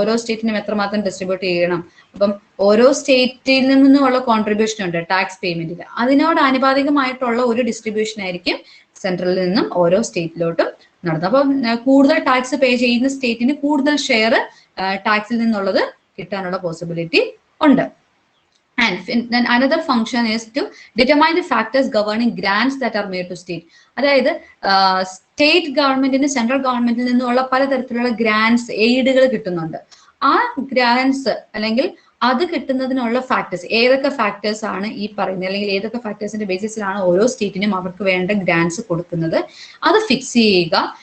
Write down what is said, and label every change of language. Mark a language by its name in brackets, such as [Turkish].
[Malayalam] ഓരോ സ്റ്റേറ്റിനും എത്രമാത്രം ഡിസ്ട്രിബ്യൂട്ട് ചെയ്യണം. അപ്പം ഓരോ സ്റ്റേറ്റിൽ നിന്നുമുള്ള കോൺട്രിബ്യൂഷൻ ഉണ്ട് ടാക്സ് പേയ്മെന്റിൽ. അതിനോട് ആനുപാതികമായിട്ടുള്ള ഒരു ഡിസ്ട്രിബ്യൂഷൻ ആയിരിക്കും സെൻട്രലിൽ നിന്നും ഓരോ സ്റ്റേറ്റിലോട്ടും നടന്നത്. അപ്പം കൂടുതൽ ടാക്സ് പേ ചെയ്യുന്ന സ്റ്റേറ്റിന് കൂടുതൽ ഷെയർ ടാക്സിൽ നിന്നുള്ളത് കിട്ടാനുള്ള പോസിബിലിറ്റി ഉണ്ട്. [English] And then another function is to determine the factors governing grants that are made to state. [Malayalam] അതായത് സ്റ്റേറ്റ് ഗവൺമെന്റിന് സെൻട്രൽ ഗവൺമെന്റിൽ നിന്നുള്ള പലതരത്തിലുള്ള ഗ്രാൻസ്, എയ്ഡുകൾ കിട്ടുന്നുണ്ട്. ആ ഗ്രാൻസ് അല്ലെങ്കിൽ അത് കിട്ടുന്നതിനുള്ള ഫാക്ടേഴ്സ് ഏതൊക്കെ ഫാക്ടേഴ്സ് ആണ് ഈ പറയുന്നത്, അല്ലെങ്കിൽ ഏതൊക്കെ ഫാക്ടേഴ്സിന്റെ ബേസിസിലാണ് ഓരോ സ്റ്റേറ്റിനും അവർക്ക് വേണ്ട ഗ്രാൻസ് കൊടുക്കുന്നത്, അത് ഫിക്സ് ചെയ്യുക.